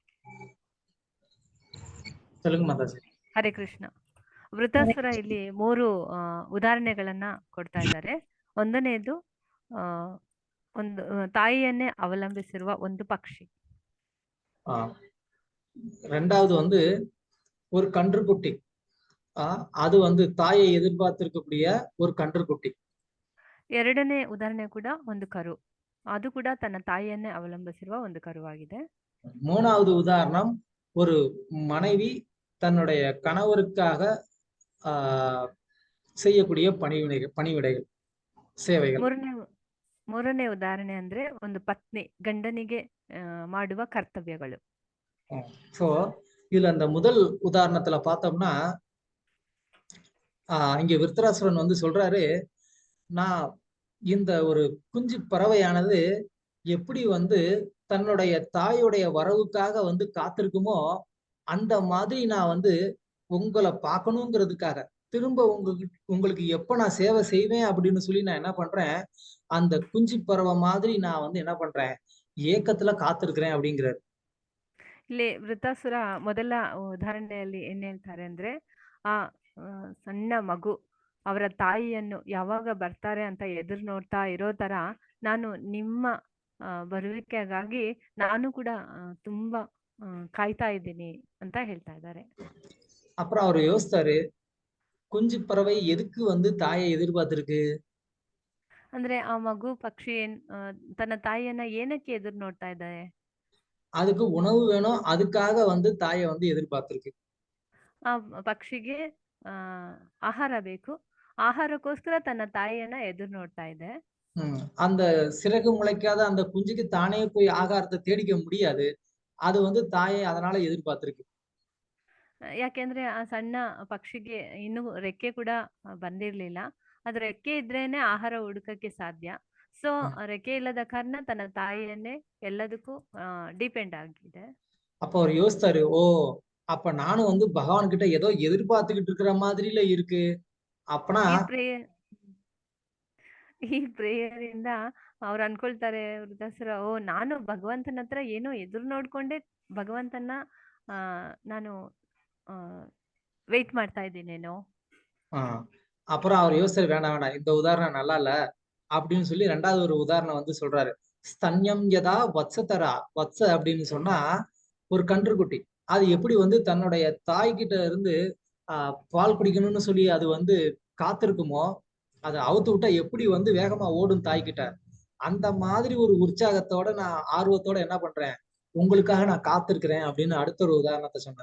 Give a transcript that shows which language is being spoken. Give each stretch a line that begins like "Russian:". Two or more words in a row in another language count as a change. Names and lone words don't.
Kannada: ತೆಲುಗು ಮಾತಾಜಿ. ಹರೇ ಕೃಷ್ಣ. ವೃತಾಸುರ ಇಲ್ಲಿ 3 ಉದಾಹರಣೆಗಳನ್ನ ಕೊಡ್ತಾ ಇದ್ದಾರೆ. ಒಂದನೇದು ಒಂದು ತಾಯಿಯನ್ನೇ ಅವಲಂಬಿಸಿರುವ ಒಂದು ಪಕ್ಷಿ.
Tamil: ரெண்டாவது வந்து ஒரு கன்றுக்குட்டி. அது வந்து தாயை எதிர்பார்த்திருக்கக்கூடிய ஒரு கன்றுக்குட்டி.
Kannada: ಎರಡನೇ ಉದಾಹರಣೆ ಕೂಡ ಒಂದು ಕರು, ಅದು ಕೂಡ ತನ್ನ ತಾಯಿಯನ್ನೇ ಅವಲಂಬಿಸಿರುವ ಒಂದು ಕರುವಾಗಿದೆ.
Tamil: மூணாவது உதாரணம் ஒரு மனைவி தன்னுடைய கணவருக்காக செய்யக்கூடிய பணிவிடைகள் ಸೇವೆಗಳು.
Kannada: ಮೂರನೇ ಉದಾಹರಣೆ ಅಂದ್ರೆ ಒಂದು ಪತ್ನಿ ಗಂಡನಿಗೆ ಮಾಡುವ ಕರ್ತವ್ಯಗಳು.
Tamil: சோ இதுல அந்த முதல் உதாரணத்துல பார்த்தோம்னா இங்க விருத்தராசுரன் வந்து சொல்றாரு, நான் இந்த ஒரு குஞ்சு பறவையானது எப்படி வந்து தன்னுடைய தாயுடைய வரவுக்காக வந்து காத்திருக்குமோ அந்த மாதிரி நான் வந்து உங்களை பார்க்கணுங்கிறதுக்காக திரும்ப உங்களுக்கு எப்ப நான் சேவை செய்வேன் அப்படின்னு சொல்லி நான் என்ன பண்றேன், அந்த குஞ்சு பறவை மாதிரி நான் வந்து என்ன பண்றேன், ஏக்கத்துல காத்திருக்கிறேன் அப்படிங்கிறாரு.
Kannada: ಇಲ್ಲಿ ವೃತಾಸುರ ಮೊದಲ ಉದಾಹರಣೆಯಲ್ಲಿ ಏನ್ ಹೇಳ್ತಾರೆ ಅಂದ್ರೆ, ಆ ಸಣ್ಣ ಮಗು ಅವರ ತಾಯಿಯನ್ನು ಯಾವಾಗ ಬರ್ತಾರೆ ಅಂತ ಎದುರು ನೋಡ್ತಾ ಇರೋ ತರ ನಾನು ನಿಮ್ಮ ಬರುವಿಕೆಗಾಗಿ ನಾನು ಕೂಡ ತುಂಬಾ ಕಾಯ್ತಾ ಇದ್ದೀನಿ ಅಂತ ಹೇಳ್ತಾ ಇದ್ದಾರೆ.
Tamil: அப்புறம் அவர் யோசித்தாரு, குஞ்சு பறவை எதுக்கு வந்து தாயை எதிர்பார்த்திருக்கு?
Kannada: ಅಂದ್ರೆ ಆ ಮಗು ಪಕ್ಷಿ ತನ್ನ ತಾಯಿಯನ್ನ ಏನಕ್ಕೆ ಎದುರು ನೋಡ್ತಾ ಇದ್ದಾರೆ?
Tamil: அதுக்கு உணவு வேணும், அதுக்காக வந்து தாயை வந்து எதிர்பார்த்திருக்கு.
Kannada: ಆ ಪಕ್ಷಿಗೆ ಆಹಾರ ಬೇಕು, ಆಹಾರಕ್ಕೋಸ್ಕರ ತನ್ನ ತಾಯಿಯನ್ನ ಎದುರು ನೋಡ್ತಾ ಇದೆ.
Tamil: அந்த சிறகு முளைக்காத அந்த குஞ்சுக்கு தானே போய் ஆகாரத்தை தேடிக்க முடியாது, அது வந்து தாயை அதனால எதிர்பார்த்திருக்கு.
Kannada: ಯಾಕೆಂದ್ರೆ ಆ ಸಣ್ಣ ಪಕ್ಷಿಗೆ ಇನ್ನು ರೆಕ್ಕೆ ಕೂಡ ಬಂದಿರ್ಲಿಲ್ಲ, ಅದು ರೆಕ್ಕೆ ಇದ್ರೇನೆ ಆಹಾರ ಹುಡುಕಕ್ಕೆ ಸಾಧ್ಯ. ಸೊ ರೆಕ್ಕೆ ಇಲ್ಲದ ಕಾರಣ ತನ್ನ ತಾಯಿಯನ್ನೇ ಎಲ್ಲದಕ್ಕೂ ಡಿಪೆಂಡ್ ಆಗಿದೆ.
Tamil: அப்ப அவர் யோசித்தாரு, ஓ அப்ப நானும் வந்து பகவான் கிட்ட ஏதோ எதிர்பார்த்துக்கிட்டு இருக்கிற மாதிரில இருக்கு. அப்பனா
Kannada: ಈ ಪ್ರೇಯರ್ ಇಂದ ಅವ್ರು ಅನ್ಕೊಳ್ತಾರೆ ವೃತಾಸುರ, ಓ ನಾನು ಭಗವಂತನ ಹತ್ರ ಏನೋ ಎದುರು ನೋಡ್ಕೊಂಡೆ ಭಗವಂತನ ನಾನು வெயிட் ಮಾಡ್ತಾ ಇದ್ದೀನೇನೋ.
Tamil: அப்புறம் அவர் யோசிச்சு வேணாம் இந்த உதாரணம் நல்லா இல்ல அப்படின்னு சொல்லி ரெண்டாவது ஒரு உதாரணம் வந்து சொல்றாரு.
Sanskrit: ஸ்தன்யம் யதா வத்சதரா.
Tamil: வத்ச அப்படின்னு சொன்னா ஒரு கன்றுக்குட்டி, அது எப்படி வந்து தன்னுடைய தாய்கிட்ட இருந்து பால் குடிக்கணும்னு சொல்லி அது வந்து காத்திருக்குமோ, அதை அவுத்து விட்டா எப்படி வந்து வேகமா ஓடும் தாய்கிட்ட, அந்த மாதிரி ஒரு உற்சாகத்தோட நான் ஆர்வத்தோட என்ன பண்றேன், உங்களுக்காக நான் காத்திருக்கிறேன் அப்படின்னு அடுத்த ஒரு உதாரணத்தை சொன்னார்.